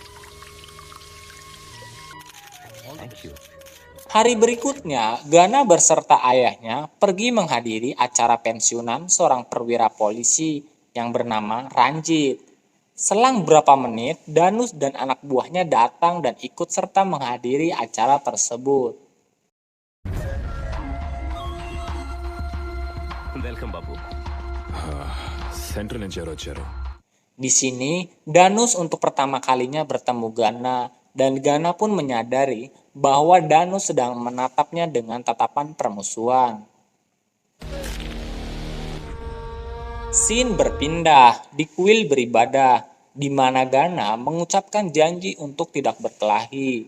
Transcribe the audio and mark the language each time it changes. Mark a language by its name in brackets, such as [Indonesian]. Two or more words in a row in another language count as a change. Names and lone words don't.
[Indonesian] Hari berikutnya, Gana berserta ayahnya pergi menghadiri acara pensiunan seorang perwira polisi yang bernama Ranjit. Selang beberapa menit, Danus dan anak buahnya datang dan ikut serta menghadiri acara tersebut. [Telugu] వెల్కమ్ బాబు. సెంటర్ నుంచి ఎవరు వచ్చారు? [Indonesian] Di sini, Danus untuk pertama kalinya bertemu Gana, dan Gana pun menyadari bahwa Danus sedang menatapnya dengan tatapan permusuhan. Scene berpindah di kuil beribadah, di mana Gana mengucapkan janji untuk tidak berkelahi.